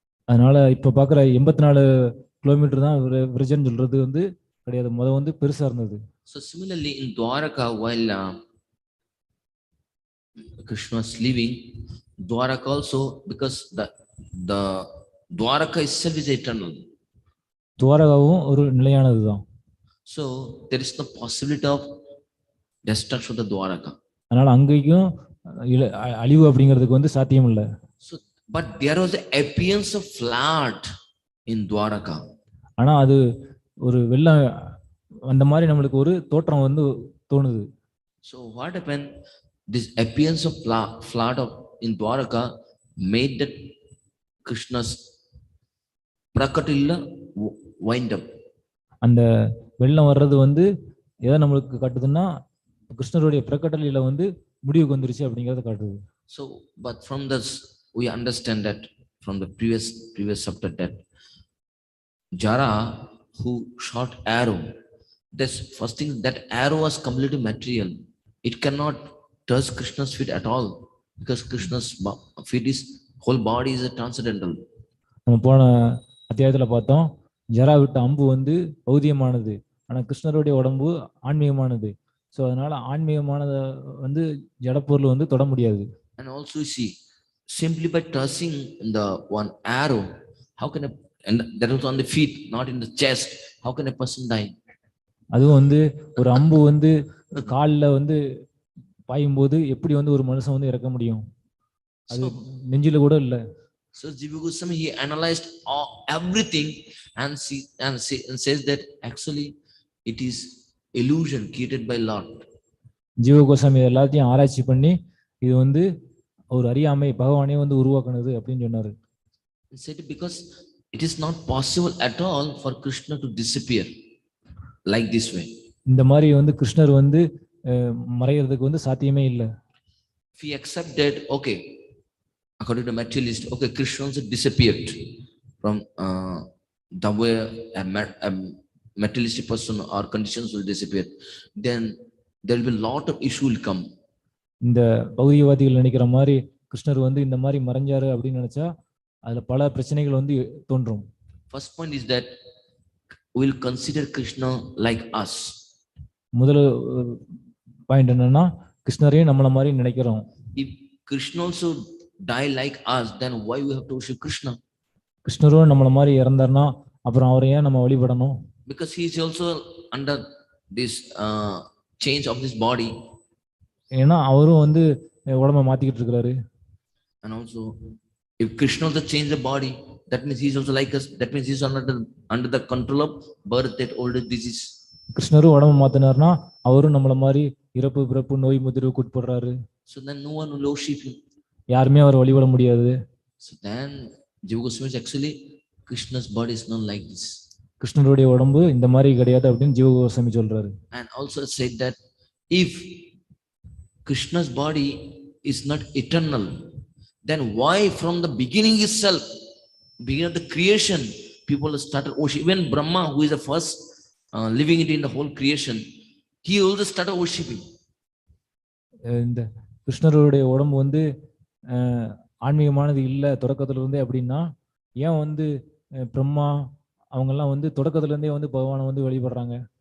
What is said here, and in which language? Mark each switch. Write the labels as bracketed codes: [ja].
[ta] அதனால இப்ப பாக்குற 84 கிலோமீட்டர் தான் விரஜன் சொல்றது வந்து கிடையாது. முத வந்து பெருசா இருந்தது. [en] So similarly in Dwaraka, while Krishna was living, Dwaraka also, because the Dwaraka itself is eternal. [ta] துவாரகாவும் ஒரு நிலையானதுதான். [en] So there is no possibility of destruction of the Dwaraka. [ta] அதனால அங்கேயும் அழிவு அப்படிங்கிறதுக்கு வந்து சாத்தியம் இல்லை. [en] So but there was the appearance of flood in Dwaraka. [ta] ஆனா அது ஒரு வெள்ளம் அந்த மாதிரி நம்மளுக்கு ஒரு தோற்றம் வந்து தோணுது. [en] So what happened? This appearance of flood in Dwaraka made that Krishna's prakatilla wind up. [ta] அந்த வெள்ளம் வர்றது வந்து எதை நம்மளுக்கு காட்டுதுன்னா கிருஷ்ணருடைய பிரகடலில வந்து முடிவுக்கு வந்துருச்சு அப்படிங்கறத காட்டுது. [en] So but from this we understand that from the previous chapter that Jara who shot arrow, this first thing, that arrow was completely material. It cannot touch Krishna's feet at all because Krishna's feet is whole body is a transcendental. [ta] நம்ம போன அத்தியாயத்துல பார்த்தோம், ஜரா விட்ட அம்பு வந்து பௌதியமானது, ஆனா கிருஷ்ணருடைய உடம்பு ஆன்மீகமானது. சோ அதனால ஆன்மீகமானத வந்து ஜடப்பொருள் வந்து தொட முடியாது. [en] And also you see, simply by touching the one arrow, how can and that was on the feet, not in the chest, how can a person die? [ta] அதுவும் வந்து ஒரு அம்பு வந்து கால்ல வந்து பாயும்போது எப்படி வந்து ஒரு மனுஷன் வந்து இறக்க முடியும்? அது நெஞ்சில கூட இல்ல. [en] So Jiva Gosvāmī, he analyzed everything and says that actually it is illusion created by Lord. [ta] ஜீவ கோஸ்வாமி எல்லாத்தையும் ஆராய்ச்சி பண்ணி இது வந்து ஒரு அறியாமை பகவானே வந்து உருவாக்குனது அப்படின்னு சொன்னாரு. [en] He said because it is not possible at all for Krishna to disappear like this way. [ta] இந்த மாதிரி வந்து கிருஷ்ணர் வந்து மறையிறதுக்கு வந்து சாத்தியமே இல்லை. [en] If we accept that, okay, according to materialist, okay, Krishna also disappeared from the way a materialistic person or conditions will disappear, then there will be a lot of issue will come. [ta] இந்த பௌதிகவாதிகள் நினைக்கிற மாதிரி கிருஷ்ணர் வந்து இந்த மாதிரி மறைஞ்சாரு அப்படின்னு நினைச்சா அதுல பல பிரச்சனைகள் வந்து தோன்றும். [en] First point is that we will consider Krishna like us. [ta] முதல் பாயிண்ட் என்னன்னா கிருஷ்ணரையும் நம்மள மாதிரி நினைக்கிறோம். [en] If Krishna also die like us, then why we have to worship Krishna? [ta] கிருஷ்ணரும் நம்மள மாதிரி இறந்தார்னா அப்புறம் அவரை ஏன் நம்ம வழிபடணும்? [en] Because he is also under this change of this body. [ta] ஏன்னா அவரும் வந்து உடம்ப மாத்திக்கிட்டு இருக்காரு. [en] And also if Krishna also change the body, that means he is also like us. That means he is under the control of birth, death, old age, disease. [ta] கிருஷ்ணரும் உடம்ப மாத்தினார்னா அவரும் நம்மள மாதிரி இறப்பு பிறப்பு நோய் முதிர்வுக்கு உட்படுறாரு. [en] So then no one will worship him. [ta] யாருமே அவரை வழிபட முடியாது. [en] So then Jiva Gosvāmī is actually Krishna's body is not like this. [ta] கிருஷ்ணருடைய உடம்பு இந்த மாதிரி கிடையாது அப்படின்னு ஜீவ கோஸ்வாமி சொல்றாரு. [en] And also said that if Krishna's body is not eternal, then why from the beginning itself, beginning of the creation, people started worship. Even Brahma, who is the first living it in the whole creation, he also started worshipping. [ta] இந்த கிருஷ்ணருடைய உடம்பு வந்து ஆன்மீகமானது இல்லை தொடக்கத்துல இருந்தே அப்படின்னா ஏன் வந்து பிரம்மா அவங்கெல்லாம் வந்து தொடக்கத்துல இருந்தே வந்து பகவானை வந்து வழிபடுறாங்க?